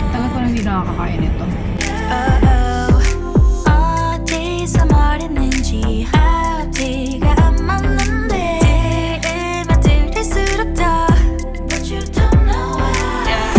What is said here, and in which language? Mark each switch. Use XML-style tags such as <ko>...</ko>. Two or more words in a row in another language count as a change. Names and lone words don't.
<tl>Tagal ko lang hindi nakakakain ito.</tl> <ko>어디서 뭘 했는지 앞뒤가 안 맞는데 들으면 들을수록 더</ko> <en>But you don't know why</en>